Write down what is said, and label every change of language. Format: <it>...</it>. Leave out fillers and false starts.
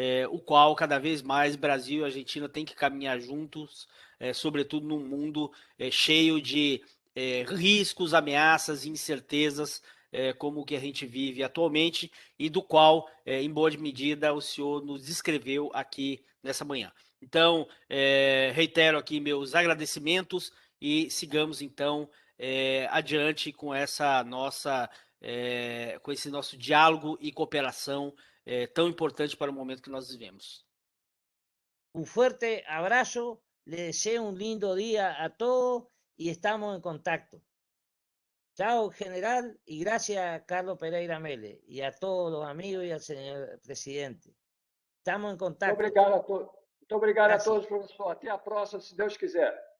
<pt>o qual cada vez mais Brasil e Argentina têm que caminhar juntos, sobretudo num mundo cheio de riscos, ameaças, incertezas, como o que a gente vive atualmente e do qual, em boa medida, o senhor nos descreveu aqui nessa manhã. Então, reitero aqui meus agradecimentos e sigamos, então, adiante com com esse nosso diálogo e cooperação tão importante para o momento que nós vivemos.</pt> <es>Un fuerte abrazo, le deseo un lindo día a todos y estamos en contacto. Chao, general, y gracias a Carlos Pereira Mele y a todos los amigos y al señor presidente. Estamos en contacto.</es> <pt>Muito obrigado a todos, professor. Até a próxima, se Deus quiser.</pt>